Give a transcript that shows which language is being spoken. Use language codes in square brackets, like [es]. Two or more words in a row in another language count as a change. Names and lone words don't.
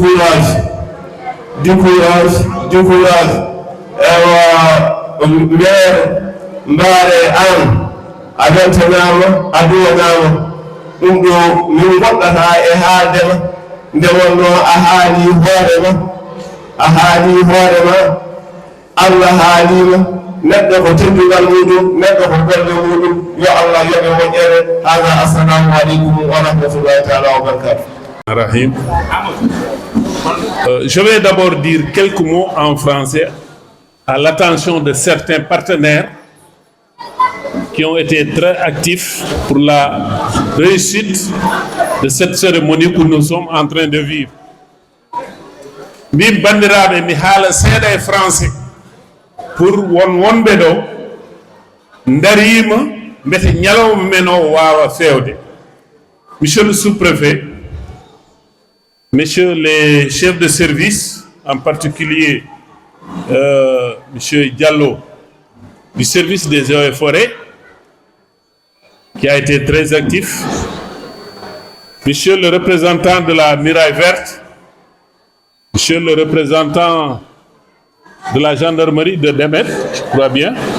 [ff] décourage ewa maire mbaare an a weltanama a duwanama ɗum ɗo min goɗɗata e haaldema nde wonno a haali hoorema Allah haalima neɗɗo ko teddugal muɗum neɗɗo ko golle muɗum yo Allah yoɓe moƴƴere hada [ar] السلام عليكم ورحمة الله تعالى وبركاته. [ff] Rahim. [fr] Je vais d'abord dire quelques mots en français à l'attention de certains partenaires qui ont été très actifs pour la réussite de cette cérémonie que nous sommes en train de vivre. [ff] Min bandiraɓe mi haala seeɗa e français pour wonɓe ɗo darima mbete ñalawma men o wawa fewde. [fr] Monsieur le sous-préfet, messieurs les chefs de service, en particulier monsieur Diallo du service des eaux et forêts, qui a été très actif, monsieur le représentant de la Muraille Verte, monsieur le représentant de la gendarmerie de Demet, je crois bien,